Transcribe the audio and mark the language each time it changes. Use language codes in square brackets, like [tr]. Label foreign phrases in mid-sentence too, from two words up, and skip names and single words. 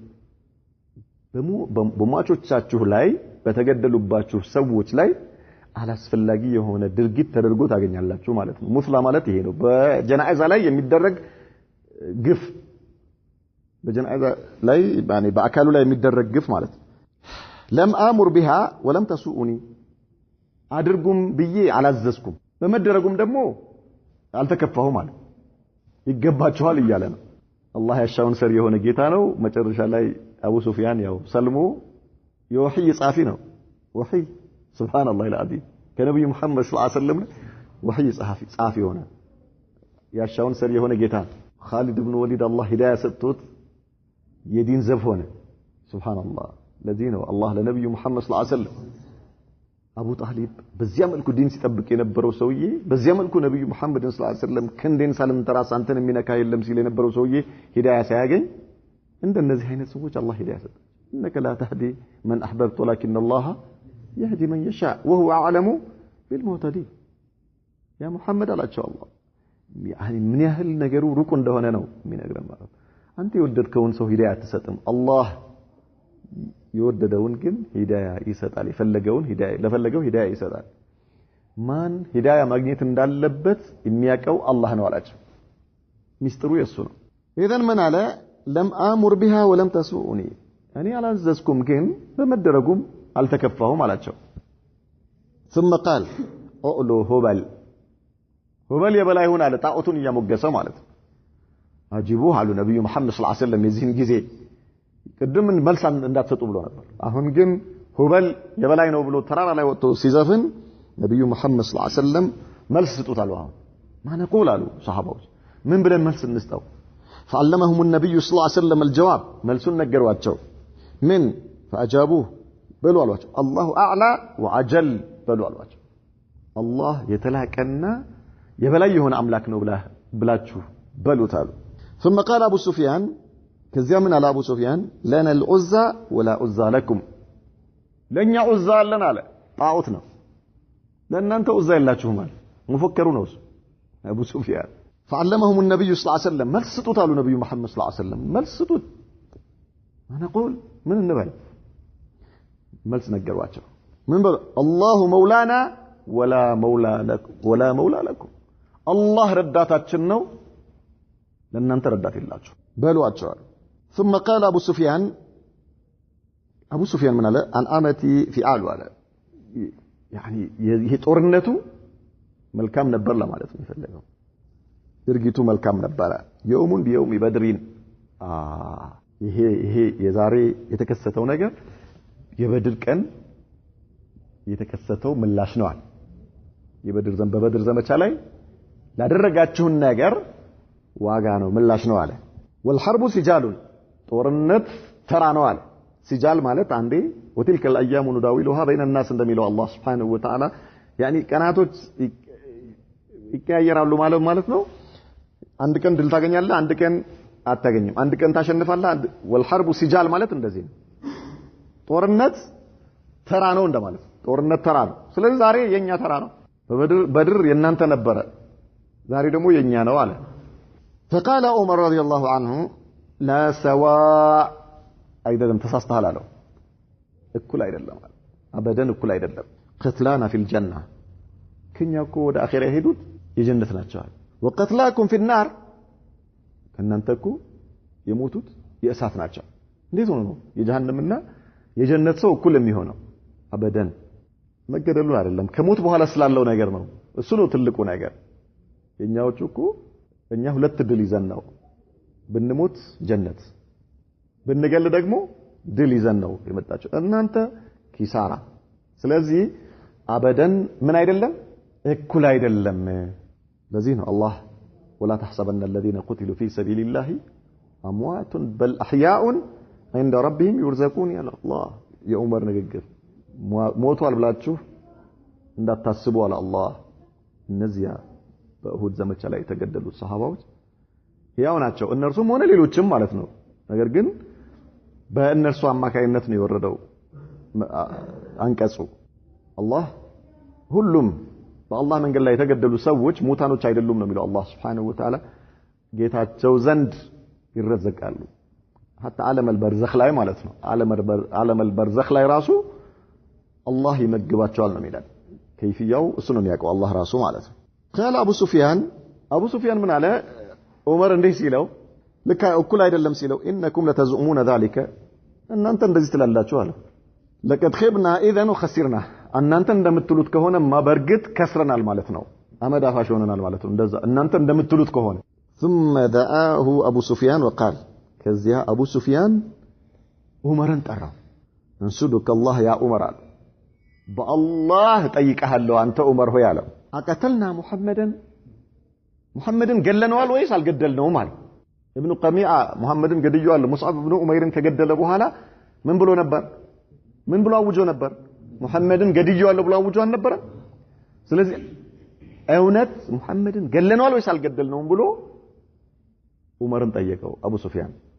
[am] በሟቾቻችሁ ላይ በተገደሉባችሁ ሰዎች ላይ አላስፈላጊ የሆነ ድርጊት ተደርጎ ታገኛላችሁ ማለት ነው ሙስላ ማለት ይሄ ነው በጀናዛ ላይ የሚደረግ ግፍ በጀናዛ ላይ يعني በአካሉ ላይ የሚደረግ ግፍ ማለት [ar] لم آمر بها ولم تسؤني [am] አድርጉም ብዬ አላዘዝኩም በመደረጉም ደግሞ አልተከፋሁ ማለት ይገባቸዋል እያለ ነው አላህ ያሻውን ሰር የሆነ ጌታ ነው መጨረሻ ላይ አቡ ሱፊያን ያው ሰልሞ የወህይ ጻፊ ነው ወህይ [ar] سبحان الله العظيم [am] ከነብዩ መሐመድ [ar] صلى الله عليه وسلم [am] ወህይ ጻፊ ሆነ ያሻውን ሰር የሆነ ጌታ خالد بن وليد الله هدايه ሰጥቶት የዲን ዘብ ሆነ ሱብሃንአላህ ለዚህ ነው አላህ ለነብዩ መሐመድ [ar] صلى الله عليه وسلم [am] አቡ ጣሊብ በዚያ መልኩ ዲን ሲጠብቅ የነበረው ሰውዬ በዚያ መልኩ ነብዩ መሐመድ [ar] صلى الله عليه وسلم [am] ክንዴን ሳልንተራስ አንተን የሚነካ የለም ሲል የነበረው ሰውዬ ሂዳያ ሳያገኝ እንደነዚህ አይነት ሰዎች አላህ ሂዳያ ሰጠ [ar] انك لا تهدي من احببت ولكن الله يهدي من يشاء وهو اعلم بالمهتدين يا محمد [am] አላቸው አላህ يعني ምን ያህል ነገሩ ሩቅ እንደሆነ ነው የሚነግረን ማለት አንተ የወደድከውን ሰው ሂዳያ አትሰጥም አላህ የወደደውን ግን ሂዳያ ይሰጣል የፈለገውን ሂዳያ ለፈለገው ሂዳያ ይሰጣል ማን ሂዳያ ማግኘት እንዳለበት የሚያቀው አላህ ነው አላቸው ሚስጥሩ የሱ ነው ኢዘን ምን አለ [ar] لم آمر بها ولم تسؤني [am] እኔ አላዘዝኩም ግን በመደረጉም አልተከፋሁም አላቸው [ar] ثم قال اولو هبل [am] የበላይ ሆነ አለ ጣዖቱን እያሞገሰ ማለት አጂቡ አሉ ነብዩ መሐመድ [ar] صلى الله عليه وسلم [am] የዚህን ጊዜ ቅድም መልስ እንዳትሰጡ ብሎ ነበር አሁን ግን ሁበል የበላይ ነው ብሎ ተራራ ላይ ወጥቶ ሲዘፍን ነብዩ መሐመድ [ar] صلى الله عليه وسلم [am] መልስ ስጡታል አሁን ማነቁል አሉ ሱሐባዎች ምን ብለን መልስ እንስጠው [ar] فعلمهم النبي صلى الله عليه وسلم الجواب [am] መልሱን ነገሯቸው ምን فاجابوه በሉ አሏቸው [ar] الله اعلى وعجل [am] በሉ አሏቸው አላህ የተላቀና የበላይ የሆነ አምላክ ነው ብላችሁ በሉት አሉ [ar] ثم قال ابو سفيان [am] ከዚያ ምን አለ አቡ ሱፊያን [ar] لنا العزى ولا عزى لكم [am] ለኛ ዑዛ አለን አለ ጣዖት ነው ለእናንተ ዑዛ የላችሁም አለ ሙፈከሩ ነው አቡ ሱፊያን [ar] فعلمهم النبي صلى الله عليه وسلم [am] መልስጡት አሉ ነብዩ መሐመድ [ar] صلى الله عليه وسلم [am] መልስጡት نقول ምን እንበል መልስ ነገሯቸው ምን በሉ [ar] الله مولانا ولا مولى لكم [am] الله ረዳታችን ነው ለእናንተ ረዳት የላችሁ በሏቸው አሉ [ar] ثم قال ابو سفيان من قال عن امتي في عال على يعني [am] ይሄ ጦርነቱ መልካም ነበር ለማለት ነው የፈለገው ድርጊቱ መልካም ነበር [ar] يوم بيوم بدر [am] ይሄ የዛሬ የተከሰተው ነገር የበድር ቀን የተከሰተው ምላሽ ነው በበድር ዘመቻ ላይ ላደረጋችሁን ነገር ዋጋ ነው ምላሽ ነው አለ [ar] والحرب سجال [am] ጦርነት ተራ ነው አለ ሲጃል ማለት አንዴ [ar] وتلك الايام نداولها بين الناس [am] እንደሚለው አላህ [ar] سبحانه وتعالى [am] يعني ቀናቶች ይቀያየራሉ ማለት ነው አንድ ቀን ድል ታገኛለህ አንድ ቀን አታገኝም አንድ ቀን ታሸንፋለህ [ar] والحرب سجال [am] ማለት እንደዚህ ነው ጦርነት ተራ ነው እንደማለት ጦርነት ተራ ነው ስለዚህ ዛሬ የኛ ተራ ነው በድር የናንተ ነበረ ዛሬ ደግሞ የኛ ነው አለ [ar] فقال عمر رضي الله عنه لا سواء [am] አይደለም ተሳስተሃል አለው እኩል አይደለም አበደን እኩል አይደለም [ar] قتلانا في الجنه [am] ከኛኮ ወደ አኺራ ሄዱት የጀነት ናቸው [ar] وقتلاكم في النار [am] ከናንተኩ የሞቱት የእሳት ናቸው እንዴት ሆኖ ነው የጀሃነምና የጀነት ሰው እኩል የሚሆነው አበደን መገደሉ አይደለም ከሞት በኋላ ስላለው ነገር ነው እሱ ነው ትልቁ ነገር የኛዎቹ እኮ እኛ ሁለት ድል ይዘን ነው ብንሞት ጀነት ብንገል ደግሞ ድል ይዘን ነው የመጣቸው እናንተ ኪሳራ ስለዚህ አበደን ምን አይደለም እኩል አይደለም ለዚህ ነው አላህ [ar] ولا تحسبن الذين قتلوا في سبيل الله اموات بل احياء عند ربهم يرزقون يا الله يا عمر [am] ንግግር ሞቷል ብላችሁ እንዳታስቡ አለ አላህ እነዚያ በኡሁድ ዘመቻ ላይ የተገደሉት ሰሃባዎች ያው ናቸው እነርሱም ሆነ ሌሎችም ማለት ነው ነገር ግን በእነርሱ አማካይነት ነው የወረደው አንቀጹ አላህ ሁሉም በአላህ መንገድ ላይ የተገደሉ ሰዎች ሙታኖች አይደሉም ነው የሚለው አላህ [ar] سبحانه وتعالى [am] ጌታቸው ዘንድ ይረዘቃሉ hatta [ar] عالم البرزخ [am] ላይ ማለት ነው [ar] عالم البرزخ [am] ላይ ራሱ አላህ ይመግባቸዋል ነው የሚለው ከይፍያው እሱ ነው የሚያውቀው አላህ ራሱ ማለት ነው [ar] قال ابو سفيان [am] ምን አለ ዑመር እንዲህ ሲለው ለካ እኩል አይደለም ሲለው [ar] انكم لتزعمون ذلك [am] እናንተ እንደዚህ ትላላችሁ አለ [ar] لقد خبنا اذا وخسرنا [am] እናንተ እንደምትሉት ከሆነማ በርግጥ ከስረናል ማለት ነው አመድ አፋሽ ሆነናል ማለት ነው እንደዛ እናንተ እንደምትሉት ከሆነ [ar] ثم دعاه ابو سفيان وقال [am] ከዚያ አቡ ሱፊያን ዑመርን ጠራው [ar] أنشدك الله يا عمر [am] በአላህ ጠይቀሃለሁ አንተ ዑመር ሆይ አለው አቀተልና ሙሐመድን ገለነዋል ወይስ አልገደልነውም አለ ኢብኑ ቀሚዓ ሙሐመድን ገድየዋል ሙስዓብ ኢብኑ ዑመይርን ከገደለ በኋላ ምን ብሎ አውጆ ነበር ሙሐመድን ገድየዋል ብሎ አውጆ ነበር ስለዚህ እውነት ሙሐመድን ገለነዋል ወይስ አልገደልነውም ብሎ ዑመርን ጠየቀው አቡ ሱፊያን